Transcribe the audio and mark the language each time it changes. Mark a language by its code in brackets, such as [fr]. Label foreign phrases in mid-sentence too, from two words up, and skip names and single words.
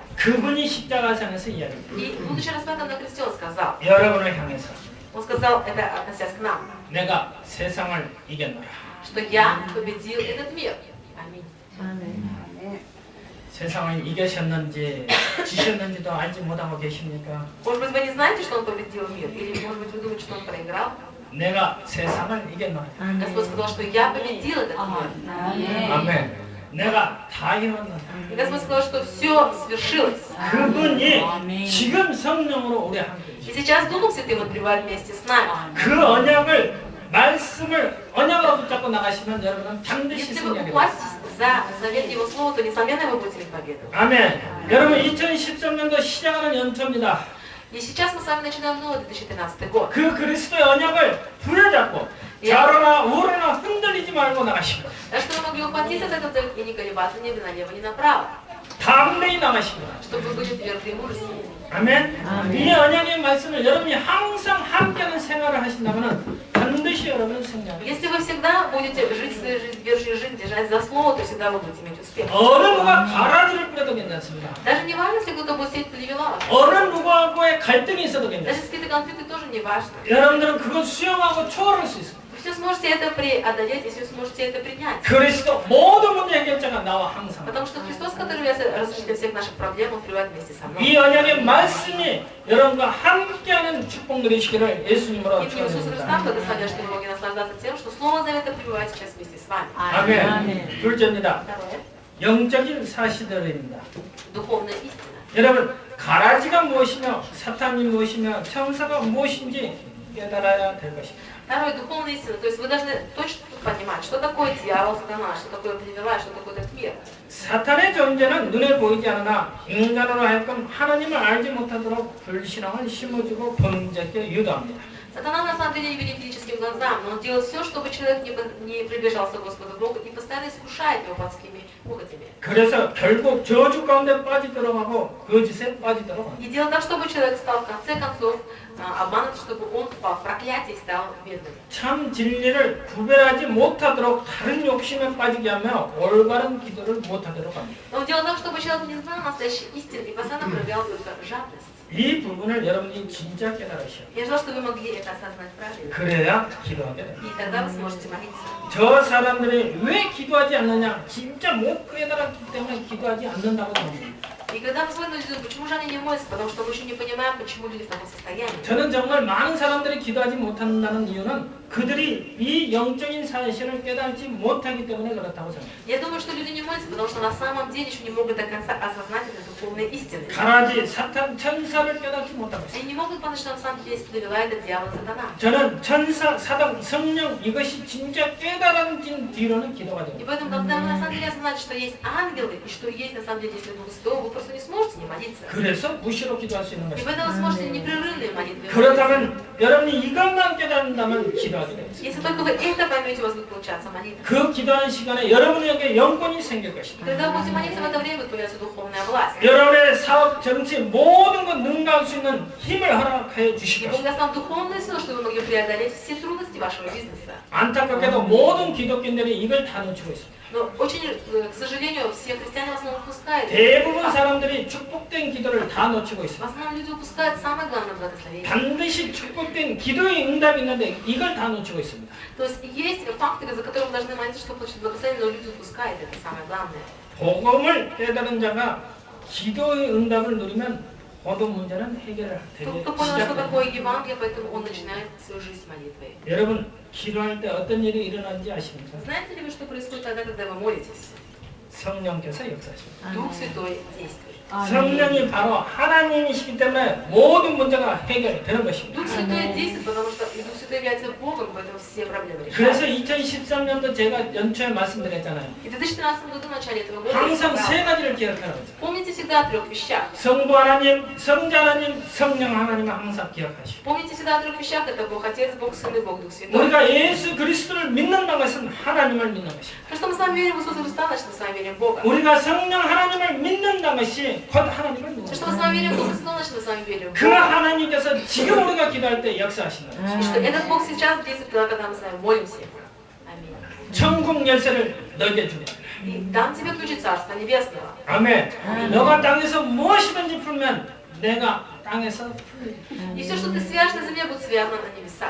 [ko] 그분이 십자가상에서 이야기합니다. [ru] И, будучи распятым на кресте, Он сказал, [ko] 여러분을 향해서 [ru] Он сказал это, относясь к нам, [ko] 내가 세상을 이겼노라. [ru] что я победил этот мир. Аминь. [ko] 아멘. 세상을 이기셨는지 지셨는지도 알지 못하고 계십니까? [ru] Может быть, вы не знаете, что Он победил мир? Или, может быть, вы думаете, что Он проиграл? [ko] 내가 세상을 이겼노라. [ru] Господь сказал, что я победил этот мир. [ko] 아멘. 아멘. 내가 다 이뤘노라. [ru] И Господь сказал, что все свершилось. [ko] 그분이 지금 성령으로 우리 함께 [ru] И сейчас Духом Святым Он пребывает вместе с нами. [ko] 그 언약을 말씀을 언약으로 붙잡고 나가시면 여러분은 반드시 [ru] Если вы [ko] 승리하게 됩니다. [ru] ухватитесь за завет Его Слова, то, несомненно, вы будете иметь победу. [ko] 아멘. 여러분 2013년도 시작하는 연초입니다. [ru] И сейчас мы с вами начинаем новый 2013 год. [ko] 그 그리스도의 언약을 부여잡고 좌로나 우로나 흔들리지 말고 나가십니다. [ru] Так что вы могли ухватиться за этот завет и не колебаться ни налево, ни направо. [ko] 담대히 나가십니다. [ru] Чтобы вы были тверды и мужественны. [ko] 아멘. 이 언약의 말씀을 여러분이 항상 함께하는 생활을 하신다면 반드시 여러분은 승리합니다. [ru] Если вы всегда будете жить своей жизнью, верующей жизнь, держать за слово, то всегда вы будете иметь успех. [ko] 어느 누가 가라지를 뿌려도 괜찮습니다. [ru] Даже не важно, если кто-то будет сеять плевела. [ko] 어느 누구하고의 갈등이 있어도 [ru] Даже [ko] 괜찮습니다. [ru] если какие-то конфликты тоже не важно. [ko] 여러분들은 그걸 수용하고 초월할 수 있습니다. [ru] Вы все сможете это преодолеть, если вы сможете это принять. [ko] 그리스도 모든 문제 해결자가 나와 항상. [ru] Потому что Христос, который является разрешителем всех наших проблем, Он пребывает вместе со мной. [ko] 이 언약의 말씀이 여러분과 함께하는 축복 누리시기를 예수님으로 [ru] И мне Иисус Христа [ko] 축원합니다. [ru] благословляет, что вы могли наслаждаться тем, что Слово Завета пребывает сейчас вместе с вами. [ko] 아멘. 둘째입니다. [ru] Второе. [ko] 영적인 사실들입니다. [ru] Духовная истина. [ko] 여러분 가라지가 무엇이며 사탄이 무엇이며 천사가 무엇인지 깨달아야 될 것입니다. [ru] Второе, духовная истина. То есть вы должны точно понимать, что такое дьявол, сатана, что такое Плевела, что такое этот мир. [ko] 사탄의 존재는 눈에 보이지 않으나 인간으로 하여금 하나님을 알지 못하도록 불신앙을 심어주고 범죄에 유도합니다. [ru] Сатана на самом деле не видит физическим глазам, но он делает все, чтобы человек не приближался к Господу Богу и постоянно искушает его плотскими похотями. [ko] 그래서 결국 저주 가운데 빠지도록 하고 거짓에 빠지도록 합니다. [ru] И делает так, чтобы человек стал в конце концов обманут, чтобы он впал в проклятие и стал бедным. [ko] 참 진리를 구별하지 못하도록 다른 욕심에 빠지게 하며 올바른 기도를 못하도록 합니다. [ru] Но он делает так, чтобы человек не знал настоящей истины и постоянно проявлял только жадность. [ko] 이 부분을 여러분이 진짜 깨달으셔야 [ru] Я желаю, чтобы вы могли это осознать правильно. [ko] 그래야 기도하게 됩니다. [ru] И тогда вы сможете молиться. [ko] 저 사람들이 왜 기도하지 않느냐? 진짜 못 깨달았기 때문에 기도하지 않는다고 합니다. [ru] И когда мы смотрим на людей, почему же они не молятся? Потому что мы еще не понимаем, почему люди в таком состоянии. [ko] 저는 정말 많은 사람들이 기도하지 못한다는 이유는 그들이 이 영적인 사실을 깨닫지 못하기 때문에 그렇다고 생각합니다. [ru] Я думаю, что люди не молятся, потому что на самом деле еще не могут до конца осознать этой духовной истины. [ko] 가라지 사탄 천사를 깨닫지 못하고 있습니다. [ru] Они не могут понять, что на самом деле Плевела это дьявол сатана. [ko] 저는 천사, 사단, 성령 이것이 진짜 깨달아진 뒤로는 기도가 [ru] И [ko] 됩니다. [ru] поэтому, когда мы на самом деле осознаем, что есть ангелы и что есть на самом деле если Дух Святой, вы просто не сможете не молиться. [ko] 그래서 무시로 기도할 수 있는 [ru] И [ko] 것입니다. [ru] поэтому вы сможете непрерывные молитвы. [ko] 그렇다면 여러분이 이것만 깨닫는다면 기도하게 됩니다. [ru] Если только вы это поймете, у вас будет получаться молитва. [ko] 그 기도하는 시간에 여러분에게 영권이 생길 [ru] И [ko] 것입니다. [ru] когда вы будете молиться, в это время будет появляться духовная власть. [ko] 여러분의 사업, 정치 모든 것 능가할 수 있는 힘을 허락해 주실 [ru] И Бог [ko] 것입니다. [ru] даст нам духовную силу, чтобы вы могли преодолеть все трудности вашего бизнеса. [ko] 안타깝게도 모든 기독교인들이 이걸 다 놓치고 있습니다. [ru] Но очень, к сожалению, все христиане в основном упускают. [ko] 대부분 사람들이 축복된 기도를 다 놓치고 [ru] В [ko] 있습니다. [ru] основном люди упускают самое главное благословение. [ko] 반드시 축복된 기도의 응답이 있는데 이걸 다 놓치고 있습니다. [ru] То есть есть факторы, за которые мы должны молиться, чтобы получить благословение, но люди упускают это самое главное. [ko] 복음을 깨달은 자가 기도의 응답을 누리면 모든 문제는 해결되게 [ru] Кто понял, что [ko] 시작됩니다. [ru] такое Евангелие, поэтому он начинает свою жизнь молитвой. [ko] 여러분 기도할 때 어떤 일이 일어나는지 아십니까? [ru] Знаете ли вы, что происходит тогда, когда вы молитесь? [ko] 성령께서 역사하십니다. [ru] Дух Святой действует. [ko] 성령이 바로 하나님이시기 때문에 모든 문제가 해결되는 것입니다. [ru] Дух Святой действует, потому что и Дух Святой является Богом, поэтому все проблемы [ko] 그래서 [ru] решаются. [ko] 2013년도 제가 연초에 말씀드렸잖아요. [ru] И в 2013 году, в начале этого года, я [ko] 항상 세 [ru] сказала, [ko] 가지를 기억하라고 했죠. [ru] помните всегда о 3 вещах. [ko] 성부 하나님, 성자 하나님, 성령 하나님을 항상 기억하시고 [ru] Помните всегда о 3 вещах, это Бог Отец, Бог Сын и Бог Дух Святой. [ko] 우리가 예수 그리스도를 믿는다는 것은 하나님을 믿는 것입니다. [ru] То, что мы с вами верим в Иисуса Христа, значит, мы с вами верим в Бога. [ko] 우리가 성령 하나님을 믿는다는 것이 곧 하나님을 믿는 [ru] То, что [ko] 것입니다. [ru] мы с вами верим в Духа Святого, значит, мы с вами верим в [ko] 그 [ru] Бога. 하나님께서 지금 우리가 기도할 때 역사하신다. И что этот Бог сейчас действует, тогда, когда мы с вами молимся. Аминь. [ko] 천국 열쇠를 너에게 주겠다. [ru] И дам тебе ключи Царства Небесного. [ko] 아멘. 너가 땅에서 무엇이든지 풀면 내가 땅에서 풀리리. [ru] И все, что ты свяжешь на земле, будет связано на небесах.